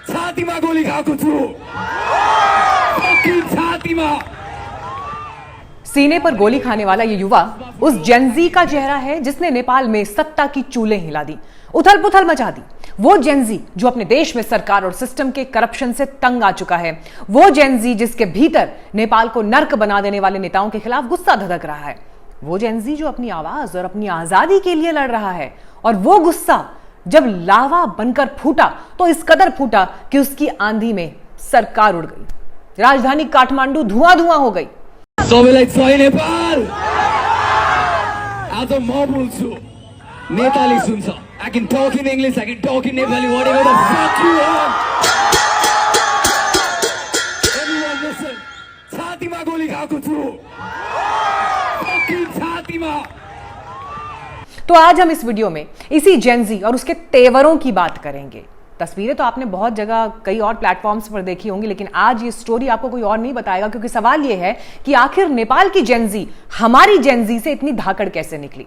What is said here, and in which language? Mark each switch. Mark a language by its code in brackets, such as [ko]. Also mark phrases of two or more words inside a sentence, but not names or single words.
[ne] छातीमा गोली खाएको छु छातीमा। [hi] सीने पर गोली खाने वाला ये युवा उस जेनजी का चेहरा है जिसने नेपाल में सत्ता की चूलें हिला दी, उथल पुथल मचा दी। वो जेनजी जो अपने देश में सरकार और सिस्टम के करप्शन से तंग आ चुका है। वो जेनजी जिसके भीतर नेपाल को नर्क बना देने वाले नेताओं के खिलाफ गुस्सा धधक रहा है। वो जेनजी जो अपनी आवाज और अपनी आजादी के लिए लड़ रहा है। और वो गुस्सा जब लावा बनकर फूटा तो इस कदर फूटा कि उसकी आंधी में सरकार उड़ गई, राजधानी काठमांडू धुआं धुआं हो गई। [ne] सबैलाई जय नेपाल। आज म बोल्छु, नेपाली सुन्छ। [en] I can talk in English, I can talk in Nepali, whatever the fuck you want. Everyone listen. [ne] छातीमा गोली खाएको छु छातीमा। [hi] तो आज हम इस वीडियो में इसी जेनजी और उसके तेवरों की बात करेंगे। तस्वीरें तो आपने बहुत जगह कई और प्लेटफॉर्म्स पर देखी होंगी, लेकिन आज ये स्टोरी आपको कोई और नहीं बताएगा, क्योंकि सवाल ये है कि आखिर नेपाल की जेनजी हमारी जेनजी से इतनी धाकड़ कैसे निकली।